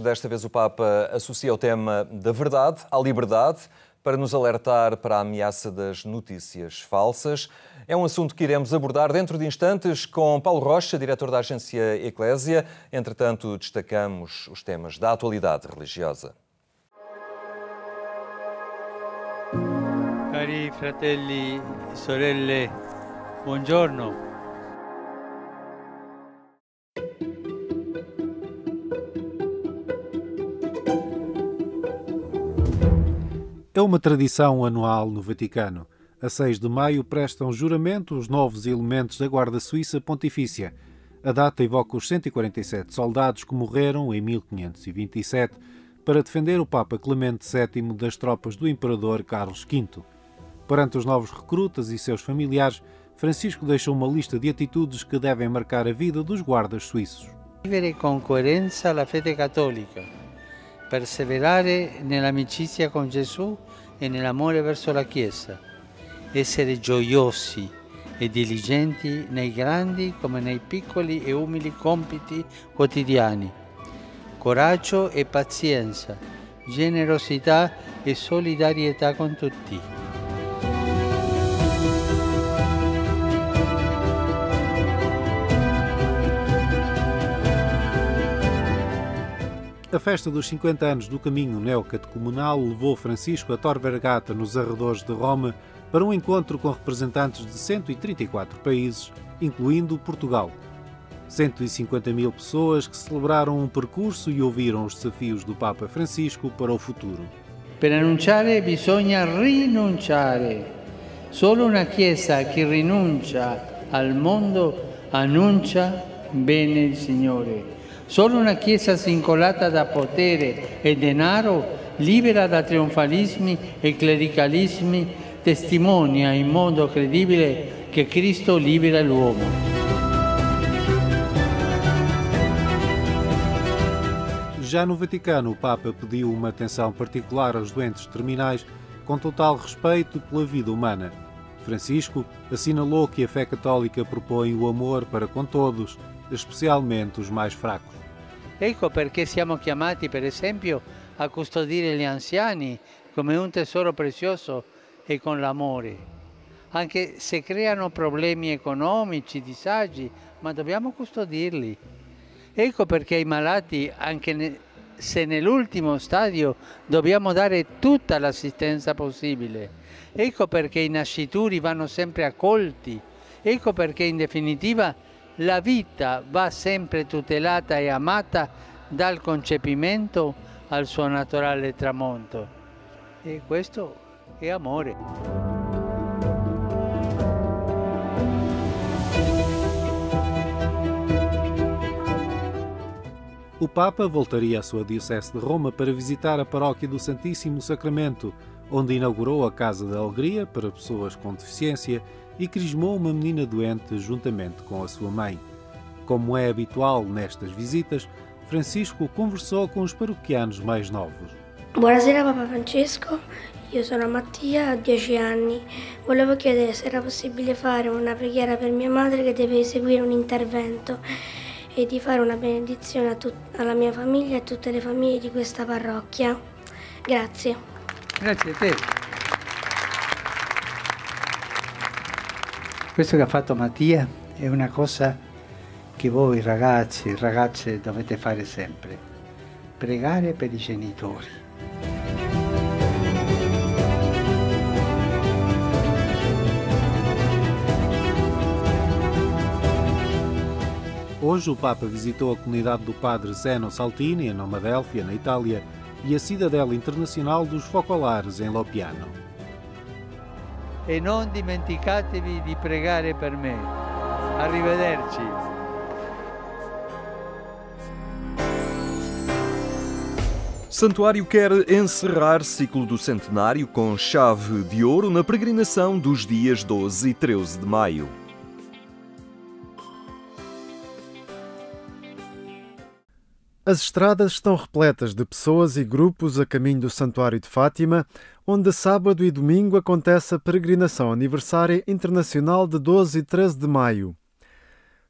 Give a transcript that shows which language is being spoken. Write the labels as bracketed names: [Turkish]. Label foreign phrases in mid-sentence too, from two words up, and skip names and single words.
[Portuguese] Desta vez o Papa associa o tema da verdade à liberdade para nos alertar para a ameaça das notícias falsas. É um assunto que iremos abordar dentro de instantes com Paulo Rocha, diretor da agência Eclésia. Entretanto, destacamos os temas da atualidade religiosa. [Italian] Cari fratelli e sorelle, buongiorno. [Portuguese] É uma tradição anual no Vaticano. A 6 de maio prestam juramento os novos elementos da Guarda Suíça Pontifícia. A data evoca os 147 soldados que morreram em 1527 para defender o Papa Clemente VII das tropas do Imperador Carlos V. Perante os novos recrutas e seus familiares, Francisco deixa uma lista de atitudes que devem marcar a vida dos guardas suíços. [Italian] Vivere con coerenza la fede cattolica, perseverare nell'amicizia con Gesù e nell'amore verso la Chiesa, essere gioiosi e diligenti nei grandi come nei piccoli e umili compiti quotidiani, coraggio e pazienza, generosità e solidarietà con tutti. [Portuguese] A festa dos 50 anos do caminho neocatecumenal levou Francisco a Tor Vergata, nos arredores de Roma, para um encontro com representantes de 134 países, incluindo Portugal. 150 mil pessoas que celebraram um percurso e ouviram os desafios do Papa Francisco para o futuro. [Italian] Per annunciare bisogna rinunciare. Solo una Chiesa che rinuncia al mondo annuncia bene il Signore. Solo una Chiesa svincolata da potere e denaro, libera da trionfalismi e clericalismi, testimonia in modo credibile che Cristo libera l'uomo. [Portuguese] Já no Vaticano, o Papa pediu uma atenção particular aos doentes terminais, com total respeito pela vida humana. Francisco assinalou que a fé católica propõe o amor para com todos, especialmente os mais fracos. [Italian] Ecco perché siamo chiamati, per esempio, a custodire gli anziani come un tesoro prezioso e con l'amore. Anche se creano problemi economici, disagi, ma dobbiamo custodirli. Ecco perché ai malati, anche se nell'ultimo stadio, dobbiamo dare tutta l'assistenza possibile. Ecco perché i nascituri vanno sempre accolti. Ecco perché, in definitiva, la vita va sempre tutelata e amata dal concepimento al suo naturale tramonto. E questo è amore. [Portuguese] O Papa voltaria à sua diocese de Roma para visitar a paróquia do Santíssimo Sacramento, onde inaugurou a Casa da Alegria para pessoas com deficiência e crismou uma menina doente juntamente com a sua mãe. Como é habitual nestas visitas, Francisco conversou com os paroquianos mais novos. [Italian] Buonasera Papa Francesco, io sono Mattia, ho 10 anni. Volevo chiedere se era possibile fare una preghiera per mia madre che deve eseguire un intervento e di fare una benedizione alla mia famiglia e a tutte le famiglie di questa parrocchia. Grazie. Grazie a te. Questo che ha fatto Mattia è una cosa che voi ragazzi e ragazze dovete fare sempre. Pregare per i genitori. [Portuguese] Hoje o Papa visitou a comunidade do Padre Zeno Saltini, em Nova Delfia, na Itália, e a Cidadela Internacional dos Focolares, em Lopiano. [Italian] E non dimenticatevi di pregare per me. Arrivederci. [Portuguese] Santuário quer encerrar ciclo do centenário com chave de ouro na peregrinação dos dias 12 e 13 de maio. As estradas estão repletas de pessoas e grupos a caminho do Santuário de Fátima, onde sábado e domingo acontece a peregrinação aniversária internacional de 12 e 13 de maio.